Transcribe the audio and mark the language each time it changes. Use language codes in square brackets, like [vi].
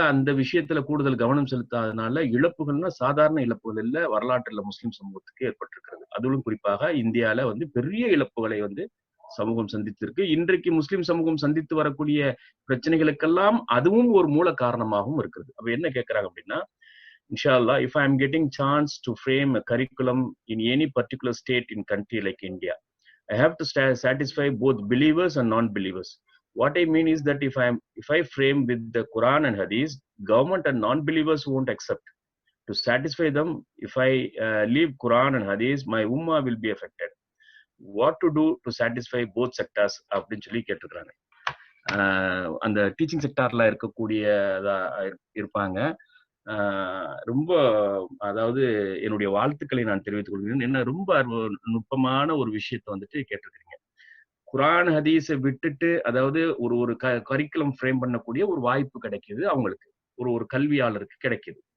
[ta] அந்த விஷயத்துல கூடுதல் கவனம் செலுத்தாதனால இழப்புகள்னா சாதாரண இழப்புகள் இல்ல, வரலாற்றுல முஸ்லிம் சமூகத்துக்கு ஏற்பட்டிருக்கிறது. அதுவும் குறிப்பாக இந்தியால பெரிய இழப்புகளை சமூகம் சந்தித்திருக்கு. இன்றைக்கு முஸ்லிம் சமூகம் சந்தித்து வரக்கூடிய பிரச்சனைகளுக்கெல்லாம் அதுவும் ஒரு மூல காரணமாகவும் இருக்கிறது. அப்ப என்ன கேட்கிறாங்க அப்படின்னா, [en] Inshallah, if I am getting chance to frame a curriculum in any particular state in country like India, I have to satisfy both believers and non-believers. What I mean is that if I frame with the Quran and Hadith, government and non-believers won't accept. To satisfy them, if I leave Quran and Hadith, my ummah will be affected. What to do to satisfy both sectors? [ta] அப்படின்னு சொல்லி கேட்டுக்கிறாங்க. அந்த teaching செக்டார்ல இருக்கக்கூடியதா இருப்பாங்க. ரொம்ப அதாவது என்னுடைய வாழ்த்துக்களை நான் தெரிவித்துக் கொள்கிறேன். என்ன ரொம்ப நுட்பமான ஒரு விஷயத்தை கேட்டிருக்கிறீங்க. குரான் ஹதீஸை விட்டுட்டு அதாவது ஒரு கரிக்குலம் ஃப்ரேம் பண்ணக்கூடிய ஒரு வாய்ப்பு கிடைக்குது அவங்களுக்கு, ஒரு கல்வியாளருக்கு கிடைக்குது.